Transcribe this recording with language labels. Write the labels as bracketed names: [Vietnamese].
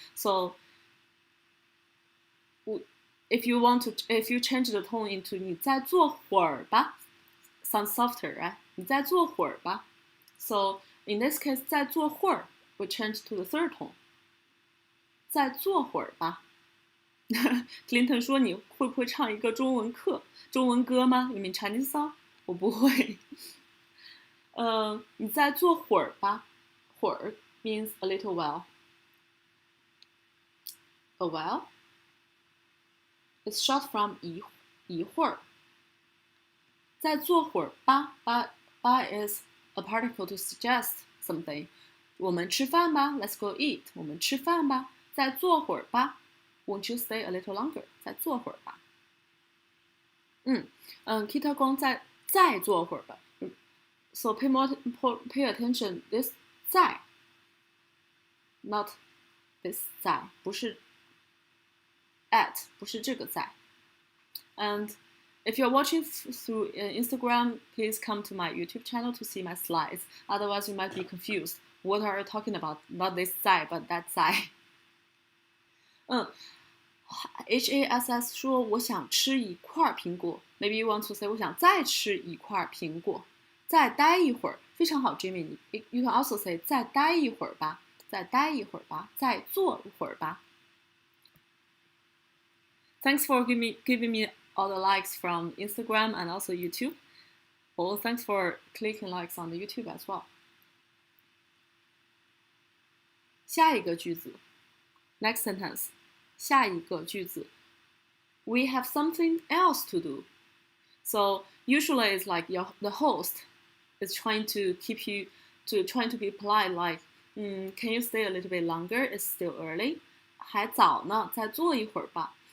[English] So if you change the tone into [Chinese] 你再坐会儿吧, [English] sounds softer, right? 你 [Chinese] 再坐会儿 [English] 吧. So in this case, 再坐会儿 we change to the third tone. [Chinese] 再坐会儿吧。 Clinton 说你会不会唱一个中文歌吗？ [English] You mean Chinese song？ [Chinese] 我不会。你再坐会儿吧。 [English] 会儿 means a little while. A while is short from 一会儿。 [Chinese] 再坐会儿吧。 [English] 吧 is a particle to suggest something. [Chinese] 我们吃饭吧 [English] Let's go eat. [Chinese] 我们吃饭吧。再坐会儿吧。 [English] Won't you stay a little longer? [Chinese] 再坐会儿吧。 Kita 光再坐会儿吧。 [English] So pay attention. This 在 not this 在，不是 at， [Chinese] 不是这个在。 [English] And if you're watching through Instagram, please come to my YouTube channel to see my slides. Otherwise, you might be confused. What are you talking about? Not this 在 but that 在。 [Chinese] HASS 说我想吃一块苹果。 [English] Maybe you want to say [Chinese] 我想再吃一块苹果。再待一会儿，非常好 Jimmy. [English] You can also say [Chinese] 再待一会儿吧，再待一会儿吧，再坐一会儿吧。 [English] Thanks for giving me all the likes from Instagram and also YouTube. Well, thanks for clicking likes on the YouTube as well. [Chinese] 下一个句子 ， [English] next sentence. [Chinese] 下一个句子 [English] We have something else to do. So usually it's like the host is trying to keep you trying to be polite, like, can you stay a little bit longer? It's still early. [Chinese] 还早呢，再坐一会儿吧。